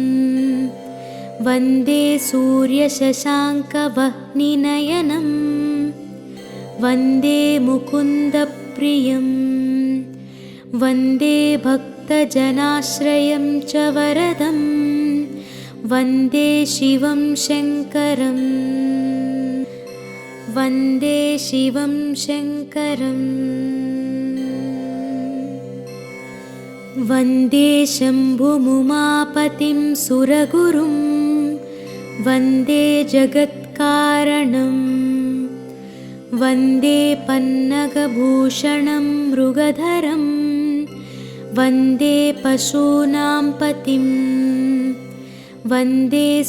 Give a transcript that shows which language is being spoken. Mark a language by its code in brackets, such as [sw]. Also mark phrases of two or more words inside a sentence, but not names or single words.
[sa] వందే సూర్యశశాంకవహ్నినయనం వందే ముకుందప్రియం వందే భక్తజనాశ్రయం చ వరదం వందే శివం శంకరం. वन्दे शिवं शङ्करम् वन्दे शम्भुमुमापतिं सुरगुरुं वन्दे जगत्कारणं वन्दे पन्नगभूषणं मृगधरं वन्दे पशूनां पतिं वन्दे